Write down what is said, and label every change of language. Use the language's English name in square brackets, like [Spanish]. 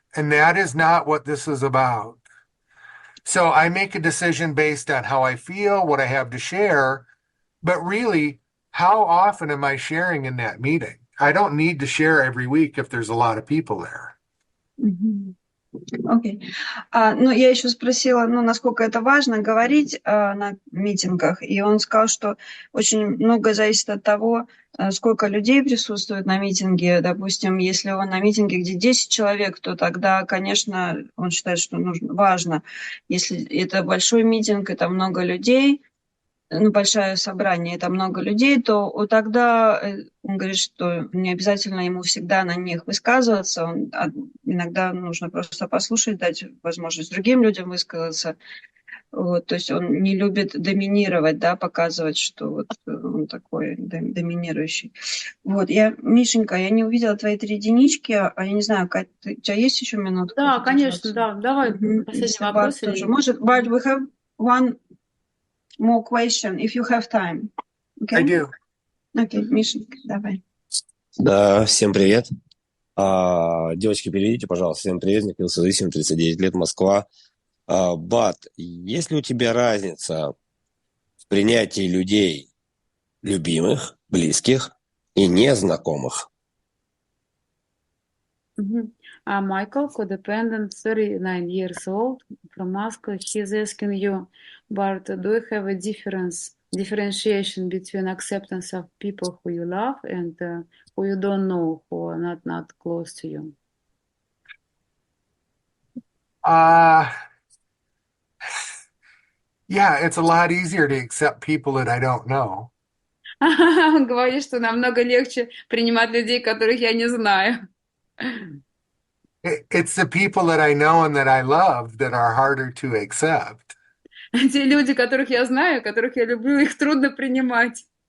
[English] And that is not what this is about. So I make a decision based on how I feel, what I have to share, but really, how often am I sharing in that meeting? I don't need to share every week if there's a lot of people there. [Russian] Окей. Ну, я еще спросила, насколько это важно говорить на митингах, и он сказал, что очень много зависит от того, сколько людей присутствует на митинге. Допустим, если он на митинге, где 10 человек, то тогда, конечно, он считает, что важно. Если это большой митинг, это много людей, большое собрание, это много людей, то тогда он говорит, что не обязательно ему всегда на них высказываться, иногда нужно просто послушать, дать возможность другим людям высказаться. Вот, то есть он не любит доминировать, да, показывать, что вот он такой доминирующий. Вот, Мишенька, я не увидела твои 3 единички, а я не знаю, Кать, у тебя есть еще минутка? Да, конечно, да. Давай последний вопрос. Может, [English] Барт, we have one more question, if you have time. Okay? I do. [Russian] Окей, Мишенька, давай. Да, всем привет. Девочки, переведите, пожалуйста. Всем привет, Михаил Садысин, 39 лет, Москва. Бат, есть ли у тебя разница в принятии людей, любимых, близких и незнакомых? [English] Michael, codependent, 39 years old, from Moscow. He's asking you, Bart, do you have a differentiation between acceptance of people who you love and who you don't know, who are not close to you? Yeah, it's a lot easier to accept people that I don't know. [Russian] Он говорит, что намного легче принимать людей, которых я не знаю. [English] It's the people that I know and that I love that are harder to accept. [Russian] Те люди, которых я знаю, которых я люблю, их трудно принимать.